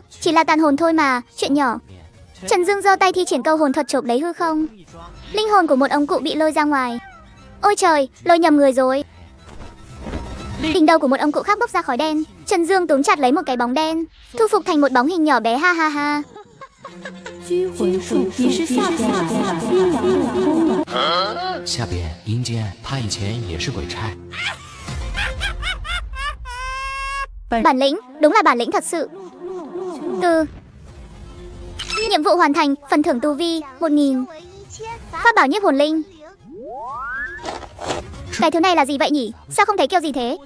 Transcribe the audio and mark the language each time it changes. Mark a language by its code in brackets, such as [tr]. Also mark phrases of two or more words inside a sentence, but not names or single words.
[vi] Chỉ là tàn hồn thôi mà, chuyện nhỏ. Trần Dương giơ tay thi triển câu hồn thuật chộp lấy hư không. Linh hồn của một ông cụ bị lôi ra ngoài. Ôi trời, lôi nhầm người rồi. Đỉnh đầu của một ông cụ khác bốc ra khói đen. Trần Dương túm chặt lấy một cái bóng đen, thu phục thành một bóng hình nhỏ bé, ha ha ha. [zh] 下边阴间，他以前也是鬼差。 [vi] Bản lĩnh, đúng là bản lĩnh thật sự. Từ nhiệm vụ hoàn thành, phần thưởng tu vi 1000. Pháp bảo nhiếp hồn linh. Cái thứ này là gì vậy nhỉ? Sao không thấy kêu gì thế?